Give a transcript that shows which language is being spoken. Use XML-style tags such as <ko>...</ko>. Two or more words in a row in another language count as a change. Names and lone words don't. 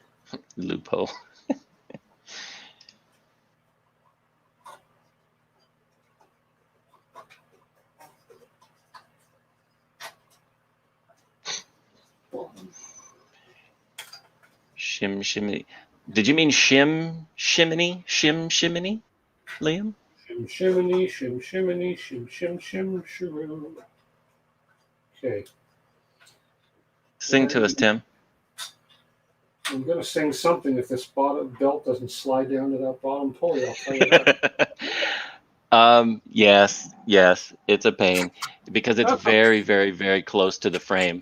<en>Loophole. Shim shimmy. Did you mean shim shiminy? Shim shiminy, Liam? Shim shiminy, shim shiminy, shim shim shim shiroo. Okay. Sing to us, Tim. I'm going to sing something if this bottom belt doesn't slide down to that bottom pulley. I'll tell you that. Yes, it's a pain because it's very, very, very close to the frame.</en>